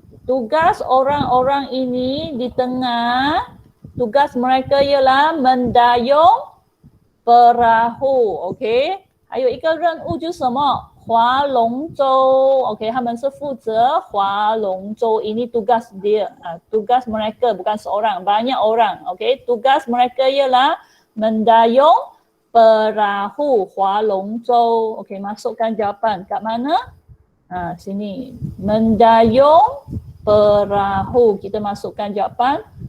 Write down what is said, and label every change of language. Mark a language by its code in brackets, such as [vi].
[ms] Tugas orang-orang ini di tengah, tugas mereka ialah mendayung perahu. Okey. [zh] 还有一个任务就是什么？划龙舟. Okey, 他们是负责划龙舟. [ms] Ini tugas dia. Tugas mereka bukan seorang, banyak orang. Okey, tugas mereka ialah mendayung perahu, [zh] 划龙舟. [ms] Okey, masukkan jawapan. Kat mana? Sini. Mendayung perahu. Kita masukkan jawapan.